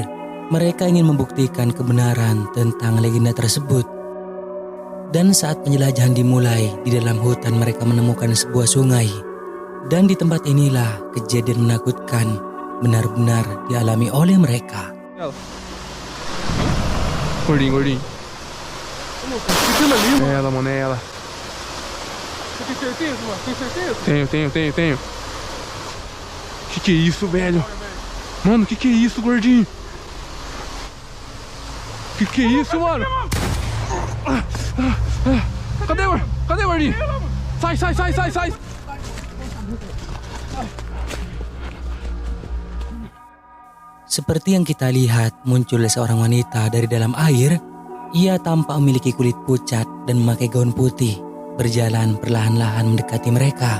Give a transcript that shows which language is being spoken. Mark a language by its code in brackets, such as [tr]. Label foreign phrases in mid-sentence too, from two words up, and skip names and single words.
[id] Mereka ingin membuktikan kebenaran tentang legenda tersebut. Dan saat penjelajahan dimulai, di dalam hutan mereka menemukan sebuah sungai. Dan di tempat inilah kejadian menakutkan benar-benar dialami oleh mereka. [pt] Gordinho, gordinho. É ela, mano, é ela. Você tem certeza, mano? Tem certeza? Tenho. Que é isso, velho? Mano, que é isso, gordinho? Que é isso, mano? Cadê, gordinho? Sai. [id] Seperti yang kita lihat, muncul seorang wanita dari dalam air. Ia tampak memiliki kulit pucat dan memakai gaun putih, berjalan perlahan-lahan mendekati mereka.